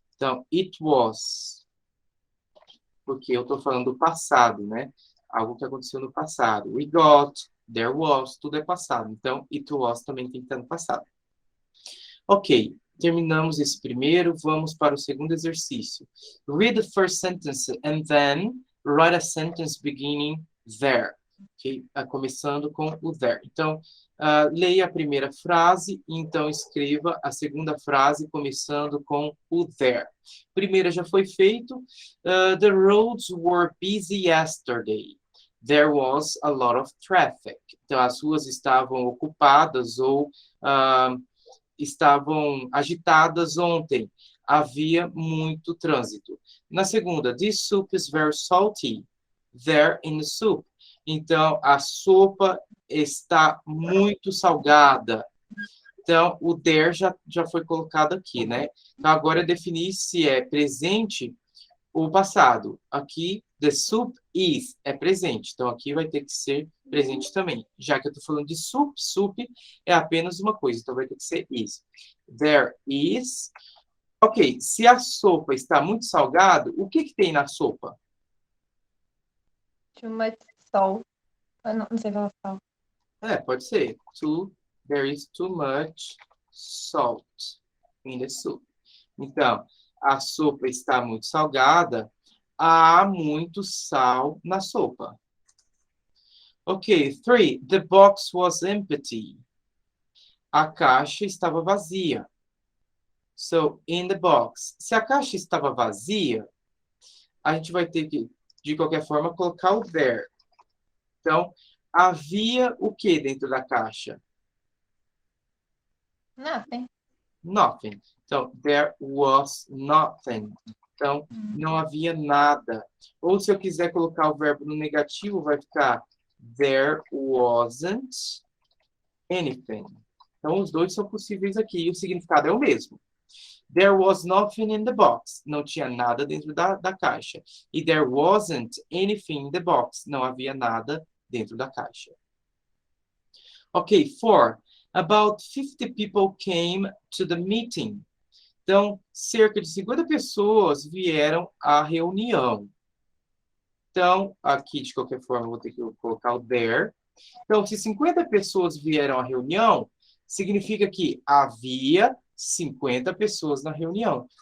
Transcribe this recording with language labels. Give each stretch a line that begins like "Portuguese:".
Portuguese: Então,
English: it was.
Portuguese: Porque eu estou falando do passado, né? Algo que aconteceu no passado.
English: We got, there was,
Portuguese: tudo é passado. Então,
English: it was
Portuguese: também tem que estar no passado. Ok, terminamos esse primeiro. Vamos para o segundo exercício.
English: Read the first sentence and then write a sentence beginning there.
Portuguese: Okay? Começando com o there. Então, leia a primeira frase e então escreva a segunda frase começando com o there. Primeira já foi feito.
English: The roads were busy yesterday. There was a lot of traffic.
Portuguese: Então, as ruas estavam ocupadas ou estavam agitadas ontem. Havia muito trânsito. Na segunda,
English: this soup is very salty. There in the soup.
Portuguese: Então, a sopa está muito salgada. Então, o there já foi colocado aqui, né? Então, agora é definir se é presente ou passado. Aqui,
English: the soup is
Portuguese: é presente. Então, aqui vai ter que ser presente também. Já que eu estou falando de soup, soup é apenas uma coisa. Então, vai ter que ser is.
English: There is.
Portuguese: Ok, se a sopa está muito salgada, o que tem na sopa?
English: Too much salt.
Portuguese: Eu não sei falar salt. Pode ser.
English: There is too much salt in the soup.
Portuguese: Então, a sopa está muito salgada, há muito sal na sopa.
English: Ok, 3. The box was empty.
Portuguese: A caixa estava vazia.
English: So, in the box.
Portuguese: Se a caixa estava vazia, a gente vai ter que, de qualquer forma, colocar o there. Então, havia o que dentro da caixa?
English: Nothing. Nothing. Então, there was nothing.
Portuguese: Então, não havia nada. Ou se eu quiser colocar o verbo no negativo, vai ficar
English: there wasn't anything.
Portuguese: Então, os dois são possíveis aqui e o significado é o mesmo.
English: There was nothing in the box.
Portuguese: Não tinha nada dentro da caixa.
English: E there wasn't anything in the box.
Portuguese: Não havia nada dentro da caixa. Ok, 4.
English: About 50 people came to the meeting.
Portuguese: Então, cerca de 50 pessoas vieram à reunião. Então, aqui, de qualquer forma, eu vou ter que colocar o there. Então, se 50 pessoas vieram à reunião, significa que havia 50 pessoas na reunião.